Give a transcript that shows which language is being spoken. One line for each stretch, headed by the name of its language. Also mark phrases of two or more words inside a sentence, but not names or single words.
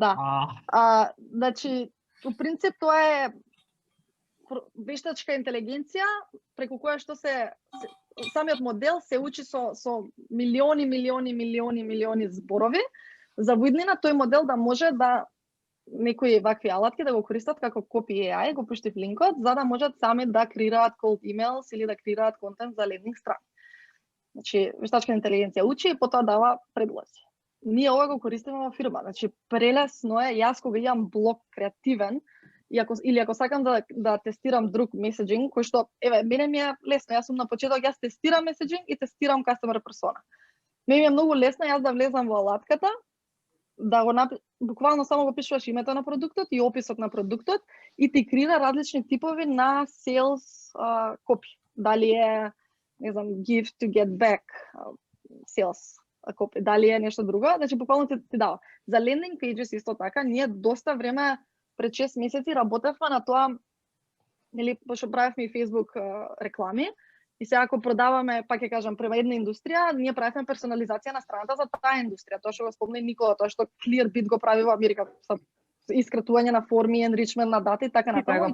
Macedonian: Значи, у принцип тоа е вештачка интелигенција преку која што самиот модел се учи со милиони зборови. За виднина тој модел да може да некои вакви алатки да го користат како Copy AI, го пуштив линкот, за да можат сами да креираат
English: cold emails
Macedonian: или да креираат контент за лендинг страна. Значи, вештачка интелигенција учи и потоа дава предлози. Ние ова го користиме во фирма. Значи, прелесно е, јас кога имам блог креативен, или ако сакам да тестирам друг меседжинг, кој што, еве, мене ми е лесно, јас сум на почеток, јас тестирам меседжинг и тестирам
English: customer persona.
Macedonian: Мене ми е многу лесно јас да влезам во алатката, да го буквално само го пишуваш името на продуктот и описот на продуктот и ти креира различни типови на
English: sales copy.
Macedonian: Дали е, не знам,
English: give to get back sales copy,
Macedonian: дали е нешто друго, значи буквално ти дава. За
English: landing pages
Macedonian: исто така, ние доста време пред 6 месеци работевме на тоа, нели, пошто правевме и Facebook реклами, и сега ако продаваме, пак ќе кажам, према една индустрија, ние правевме персонализација на страната за таа индустрија, тоа што го спомна и Никола, тоа што Clearbit го прави во Америка, со искратување на форми, enrichment на дата и така натаму.